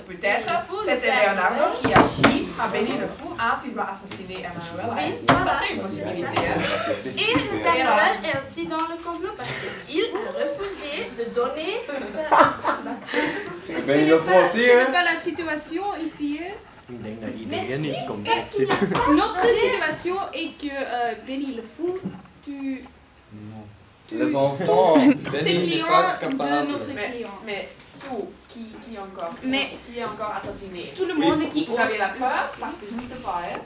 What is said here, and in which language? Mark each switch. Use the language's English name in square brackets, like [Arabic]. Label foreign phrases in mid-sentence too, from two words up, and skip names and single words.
[French] Peut-être c'était Leonardo qui a dit à Benny le Fou, ah tu dois assassiner Emanuela. Oui, Ça c'est une possibilité. Et le Père Noël est aussi dans le complot parce qu'il a refusé de donner sa batte. Benny le Fou aussi, Ce n'est pas la situation ici. [Dutch] Ik denk dat [French] Mais [Dutch] iedereen [French] si, [Dutch] niet komt [French] est-ce qu'il [Dutch] zitten. [French] a pas Notre donné- situation est que Benny le Fou tue Les enfants. ses clients de notre client. Mais tout, qui encore? Mais qui est encore assassiné? tout le monde qui Vous avez la peur parce que je ne sais pas, hein?